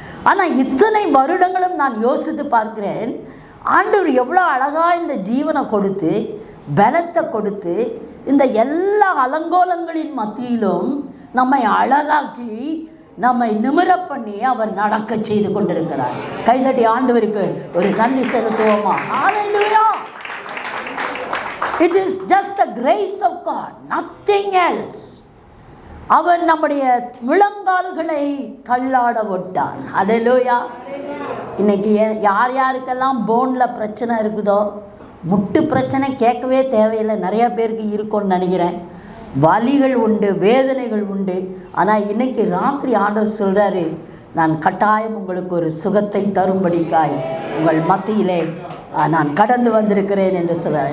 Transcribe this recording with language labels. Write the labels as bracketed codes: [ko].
[ta] ஆனால் இத்தனை வருடங்களும் நான் யோசித்து பார்க்கிறேன், ஆண்டவர் எவ்வளோ அழகாக இந்த ஜீவனை கொடுத்து, பலத்தை கொடுத்து, இந்த எல்லா அலங்கோலங்களின் மத்தியிலும் நம்மை அழகாக்கி, நம்மை நிமிர பண்ணி அவர் நடக்க செய்து கொண்டிருக்கிறார். கைதட்டி ஆண்டவருக்கு ஒரு நன்றி செலுத்துவோமா? ஹல்லேலூயா. [en] It is just the grace of God, nothing else. [ta] அவர் நம்முடைய முழங்கால்களை தள்ளாட விட்டார். ஹல்லேலூயா. இன்னைக்கு யார் யாருக்கெல்லாம் போனில் பிரச்சனை இருக்குதோ, முட்டு பிரச்சனை கேட்கவே தேவையில்லை, நிறைய பேருக்கு இருக்கும்னு நினைக்கிறேன். வலிகள் உண்டு, வேதனைகள் உண்டு. ஆனால் இன்றைக்கி ராத்திரி ஆண்டவர் சொல்கிறாரு, நான் கட்டாயம் உங்களுக்கு ஒரு சுகத்தை தரும்படிக்காய் உங்கள் மத்தியிலே நான் கடந்து வந்திருக்கிறேன் என்று சொல்கிறார்.